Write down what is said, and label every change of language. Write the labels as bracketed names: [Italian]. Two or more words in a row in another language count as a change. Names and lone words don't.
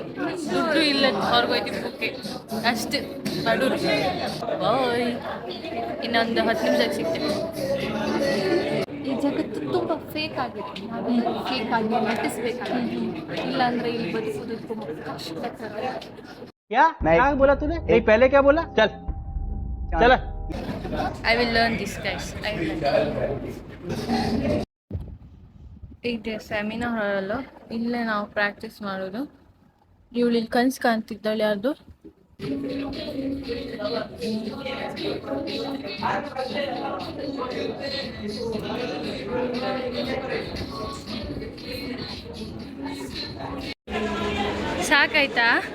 [Kannada] ದುಡ್ಡು ಇಲ್ಲ, ಹೊರಗೋಯ್ತು ಬುಕ್ಕೆ ಅಷ್ಟು ಬಡೂರು. ಬಾಯ್. ಇನ್ನೊಂದು 10 ನಿಮಿಷಕ್ಕೆ ಸಿಗ್ತೇವೆ. ಈ ಜಗತ್ತು ತುಂಬ ಫೇಕ್ ಆಗಿದೆ. ನಾವು ಫೇಕ್ ಆಗಿ ನಟಿಸ್ಬೇಕಾಗಿದೆ, ಇಲ್ಲಾಂದ್ರೆ ಇಲ್ಲಿ ಬದುಕೋದು ತುಂಬ ಕಷ್ಟಕರ. [Hindi] क्या क्या बोला तूने? नहीं पहले क्या बोला? चल चल [English] I will learn this, guys. I will learn. [Kannada] ಇದೆ ಸೆಮಿನಾರ್ ಹಾಲ್. ಇಲ್ಲೇ ನಾವು ಪ್ರಾಕ್ಟೀಸ್ ಮಾಡೋದು. ಇವಳು ಇಲ್ಲಿ ಕನ್ಸು ಕಾಣ್ತಿದ್ದಾಳೆ. ಯಾರ್ದು? ಸಾಕಾಯ್ತಾ?